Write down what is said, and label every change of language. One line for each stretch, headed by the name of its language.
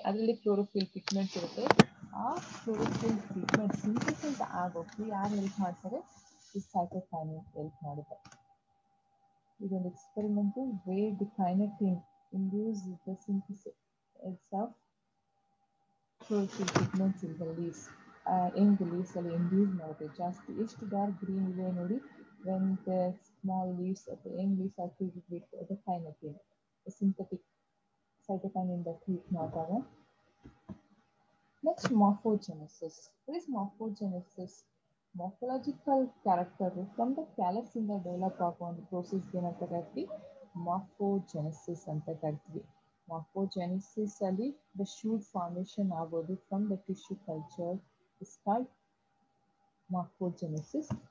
Kannada: ಅದರಲ್ಲಿ chlorophyll pigments ಇರುತ್ತೆ. ಆ ಕ್ಲೋರೋಫಿಲ್ ಪಿಗ್ಮೆಂಟ್ ಸಿಂಥಸಿಸ್ ಆಗೋಕ್ಕೆ ಯಾರು ಹೆಲ್ಪ್ ಮಾಡ್ತಾರೆ? ಈ ಸೈಟೋಕೈನಿನ್ ಹೆಲ್ಪ್ ಮಾಡುತ್ತೆ.
English: ಇದೊಂದು experiment where the kinetin induce the synthesis of chlorophyll pigments in the leaves.
Kannada: ಹೆಂಗ್ ಲೀವ್ಸ್ ಅಲ್ಲಿ ಇಂಡ್ಯೂಸ್ ಮಾಡುತ್ತೆ ಜಾಸ್ತಿ. ಎಷ್ಟು ಡಾರ್ಕ್ ಗ್ರೀನ್ ಇದೆ ನೋಡಿ,
English: when the small leaves of the young leaves are treated with the kynectin, the synthetic cytokinin that treat ಮಾಡಿದಾಗ. Next, morphogenesis. What is morphogenesis? Morphological character from the callus ಇಂದ develop ಆಗೋ ಒಂದು process ಏನಂತ ಕರಿತೀವಿ?
Kannada: Morphogenesis ಅಂತ ಕರಿತೀವಿ.
English: Morphogenesis ಅಲ್ಲಿ the shoot formation ಆಗೋದು from the tissue culture is called morphogenesis.